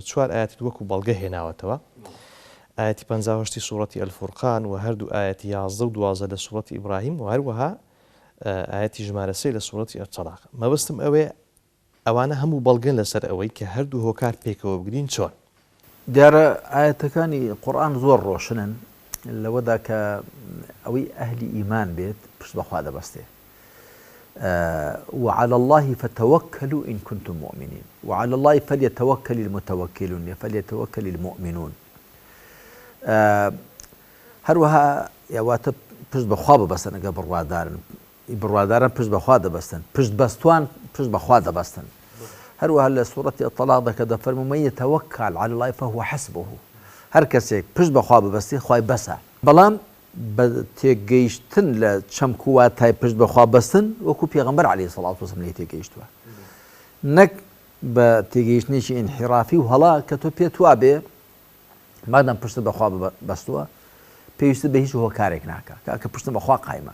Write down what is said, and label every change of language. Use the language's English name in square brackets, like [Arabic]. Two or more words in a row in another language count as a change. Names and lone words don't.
[Central Kurdish] 4 ئاەتی وەکو بەڵگە هێناوەتەوە، ئاەتی 58 سوورەتی ئەلفورقان و هەردوو ئاەتی 11 و 12 لە سوورەتی ئیبراهیم و هەروەها ئاەتی ژمارە 3 لە سوورەتی ئەتەلاق. مەبەستم ئەوانە هەموو بەڵگەن لەسەر ئەوەی کە هەردوو هۆکار پێکەوە بگرین چۆن. دیارە ئاەتەکانی قورئان زۆر ڕۆشنن لەوەدا کە ئەوەی ئەهلی ئیمان بێت پشت بەخوا دەبەستێ. [Arabic] وعلى الله فتوكلوا إن كنتم مؤمنين وعلى الله فليتوكل المتوكلون فليتوكل المؤمنون. [Central Kurdish] هەروەها یاواتە پشت بەخوا ببەستن، ئەگە بڕوادارن پشت بەخوا دەبەستن، پشت بەستوان پشت بەخوا دەبەستن. هەروەها لە سوورەتی ئەتەلاق دەکە دەفەرمێ [Arabic] من يتوكل على الله فهو حسبه، [Central Kurdish] هەر کەسێک پشت بەخوا ببەستی خوای بەسە. بەڵام بە تێگەیشتن لە چەمک و واتای پشت بەخوا بەستن وەکو پێغەمبەر [Arabic] عەلەیهی سەڵات وسەلام [Central Kurdish] لێ تێگەیشتووە، نەک بە تێگەیشتنێکی ئینحرافی و هەڵا کە تۆ پێت وا بێ مادام پشت بەخوا بەستووە پێویستە بە هیچ هۆکارێک ناکە کە پشت بەخوا قایمە.